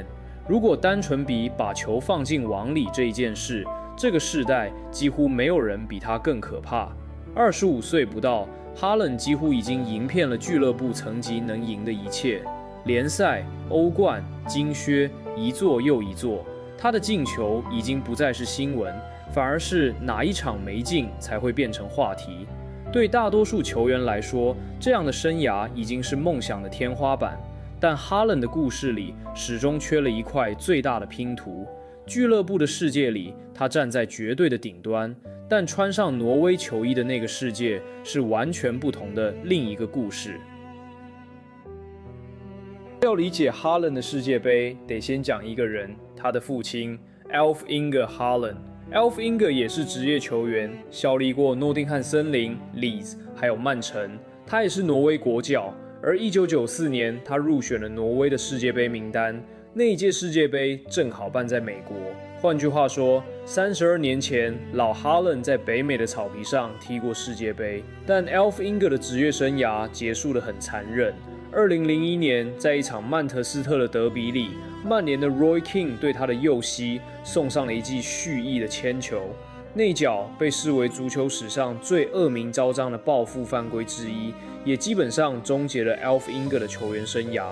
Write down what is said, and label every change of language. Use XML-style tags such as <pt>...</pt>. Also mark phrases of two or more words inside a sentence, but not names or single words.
<zh>如果單純比把球放進網裡這一件事，這個世代幾乎沒有人比他更可怕。25歲不到，哈倫幾乎已經贏遍了俱樂部層級能贏的一切，聯賽、歐冠、金靴，一座又一座。他的進球已經不再是新聞，反而是哪一場沒進才會變成話題。對大多數球員來說，這樣的生涯已經是夢想的天花板。但哈倫的故事裡始終缺了一塊最大的拼圖。俱樂部的世界裡，他站在絕對的頂端，但穿上挪威球衣的那個世界是完全不同的另一個故事。要理解哈倫的世界盃，得先講一個人，他的父親 Alf Inge Haaland。Alf Inge 也是職業球員，效力過諾丁漢森林、Leeds 還有曼城。他也是挪威國腳。而1994年，他入選了挪威的世界盃名單。那一屆世界盃正好辦在美國。換句話說，32年前，老哈倫在北美的草皮上踢過世界盃。但 Alf Inge 的職業生涯結束得很殘忍。2001年，在一場曼徹斯特的德比裡，曼聯的 Roy Keane 對他的右膝送上了一記蓄意的鉛球。那腳被視為足球史上最惡名昭彰的報復犯規之一，也基本上終結了 Alf Inge 的球員生涯。</zh>